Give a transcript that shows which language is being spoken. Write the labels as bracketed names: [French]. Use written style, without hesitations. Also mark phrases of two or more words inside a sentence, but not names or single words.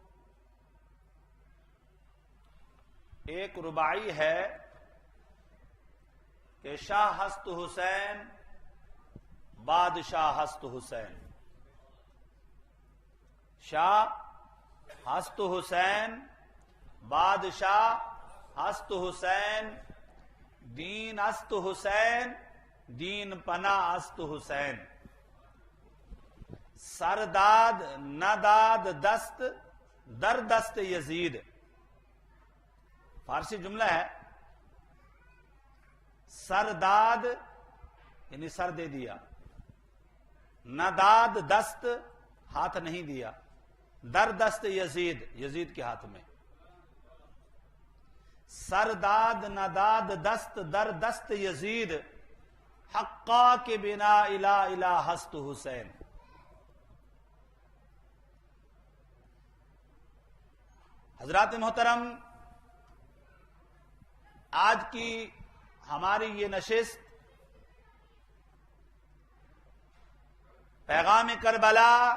[Urdu] ایک رباعی ہے کہ [Persian] شاہ ہست حسین بادشاہ ہست حسین، شاہ ہست حسین بادشاہ ہست حسین، دین است حسین دین پناہ است حسین، سرداد نداد دست در دست یزید۔ [Urdu] فارسی جملہ ہے، سرداد یعنی سر دے دیا، [Persian] نداد دست [Urdu] ہاتھ نہیں دیا، [Persian] در دست یزید [Urdu] یزید کے ہاتھ میں، [Persian] سرداد نداد دست در دست یزید، حقا کے بنا الہ الہ ہست حسین۔ [Urdu] حضرات محترم، آج کی ہماری یہ نشست پیغام کربلا